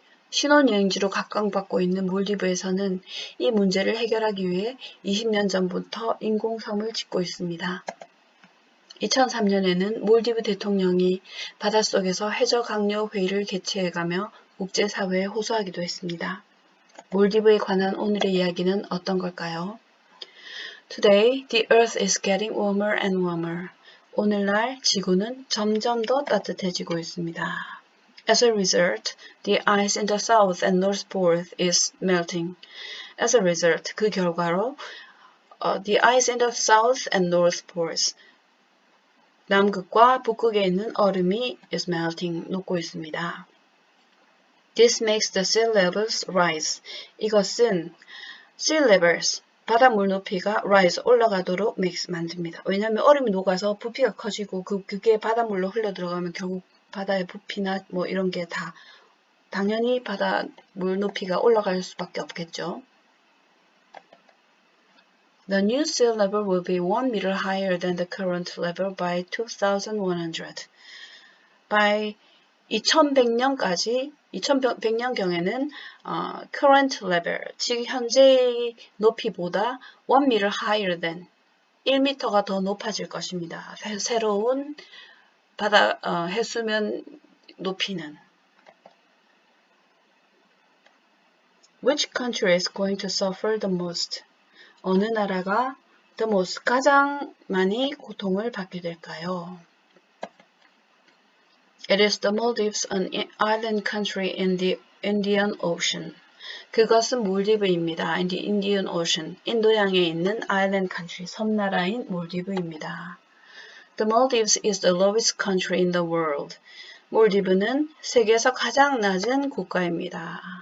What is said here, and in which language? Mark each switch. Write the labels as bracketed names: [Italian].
[Korean] 신혼여행지로 각광받고 있는 몰디브에서는 이 문제를 해결하기 위해 20년 전부터 인공섬을 짓고 있습니다. 2003년에는 몰디브 대통령이 바닷속에서 해저강요 회의를 개최해가며 국제사회에 호소하기도 했습니다. 몰디브에 관한 오늘의 이야기는 어떤 걸까요? [English] Today, the earth is getting warmer and warmer. [Korean] 오늘날 지구는 점점 더 따뜻해지고 있습니다. [English] As a result, the ice in the south and north poles is melting. As a result, [Korean] 그 결과로 [English] the ice in the south and north poles, [Korean] 남극과 북극에 있는 얼음이 [English] is melting, [Korean] 녹고 있습니다. [English] This makes the sea levels rise. [Korean] 이것은 [English] sea levels, [Korean] 바닷물 높이가 rise, 올라가도록 만듭니다. 왜냐하면 얼음이 녹아서 부피가 커지고 그게 바닷물로 흘러 들어가면 결국 바다의 부피나 뭐 이런 게 다 당연히 바닷물 높이가 올라갈 수밖에 없겠죠. [English] The new sea level will be 1 meter higher than the current level by 2100. [Korean] By 2100년까지 2100년경에는 [English] current level, [Korean] 즉 현재의 높이보다 [English] 1 meter higher than [Korean] 1m가 더 높아질 것입니다. 새로운 해수면 높이는 [English] Which country is going to suffer the most? [Korean] 어느 나라가 [English] the most, [Korean] 가장 많이 고통을 받게 될까요? [English] It is the Maldives, an island country in the Indian Ocean. [Korean] 그것은 몰디브입니다. [English] In the Indian Ocean. [Korean] 인도양에 있는 [English] island country, [Korean] 섬나라인 몰디브입니다. [English] The Maldives is the lowest country in the world. [Korean] 몰디브는 세계에서 가장 낮은 국가입니다.